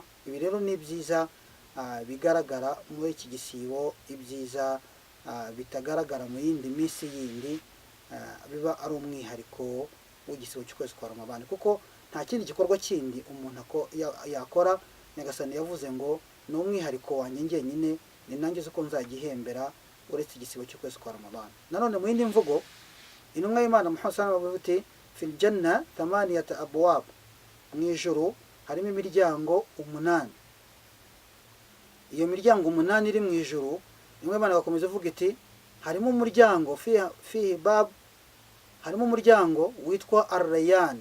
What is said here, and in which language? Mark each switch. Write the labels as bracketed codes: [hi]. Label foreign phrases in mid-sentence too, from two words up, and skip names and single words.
[rw] Ibi rero ni byiza bigaragara muri iki gisibo, ibyiza bitagaragara mu yindi minsi yindi, biba ari umwihariko w'igisibo cy'ukwezi kwa Ramadani, kuko nta kindi gikorwa kindi umuntu yakora. Nyagasani yavuze ngo ni umwihariko wanjye njyenyine, ni nanjye uko nzagihembera uretse igisibo cy'ukwezi kwa Ramadhan. Nanone mu yindi mvugo intumwa y'Imana Muhammad [ar] صلى الله عليه وسلم [rw] ati [ar] في الجنة ثمانية أبواب, [rw] mu ijuru harimo imiryango 8. Iyo miryango 8 iri mu ijuru, intumwa y'Imana bakomeza ivuga iti harimo umuryango [ar] فيه باب, [rw] harimo umuryango witwa ar-rayyan.